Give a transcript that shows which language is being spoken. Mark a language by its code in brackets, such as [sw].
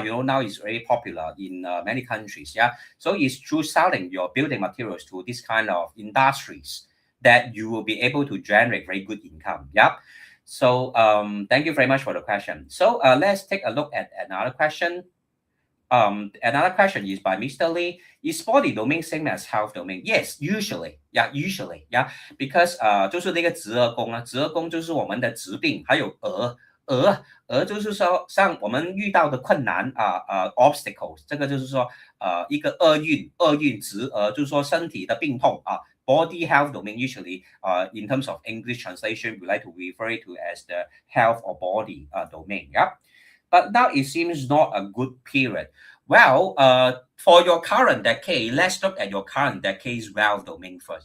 [en] Now is very popular in many countries. Yeah, so it's through selling your building materials to this kind of industries that you will be able to generate very good income. Yep. So thank you very much for the question. So let's take a look at another question. Another question is by Mr. Lee. Is body domain same as health domain? Yes, usually. Yeah, usually. Yeah, because [zh] 就是那个直额宫啊，直额宫就是我们的疾病，还有额就是说像我们遇到的困难obstacles，这个就是说一个厄运直额，就是说身体的病痛啊。 [en] Body health domain usually, in terms of English translation, we like to refer it to as the health or body domain. Yeah, but now it seems not a good period. Well, for your current decade, let's look at your current decade's wealth domain first.